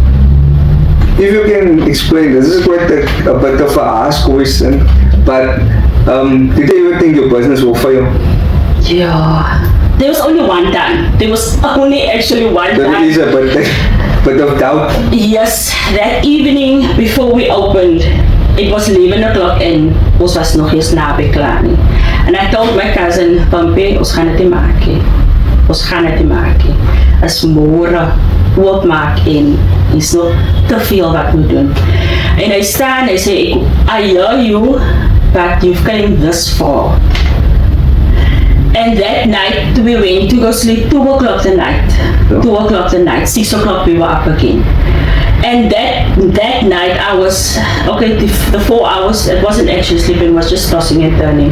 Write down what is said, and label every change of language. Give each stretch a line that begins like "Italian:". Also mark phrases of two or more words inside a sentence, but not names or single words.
English: If you can explain, this is quite a bit of a harsh question, but did you ever think your business will fail? Yeah. There was only one time. There was only actually one time. There is a bit of doubt. Yes, that evening before we opened, it was 11 o'clock and
Afrikaans: ons was nog eens naby klaar nie.
English: And I told my cousin,
Afrikaans: Pampie, ons gaan dit nie maak nie. Ons gaan dit nie maak nie. As môre oopmaak en is nog te veel wat we doen. En hy staan, hy sê,
English: I hear you, but you've came this far. And that night we went to go sleep 2 o'clock the night. 2 o'clock the night, 6 o'clock we were up again. And that night I was, the 4 hours, it wasn't actually sleeping, it was just tossing and turning.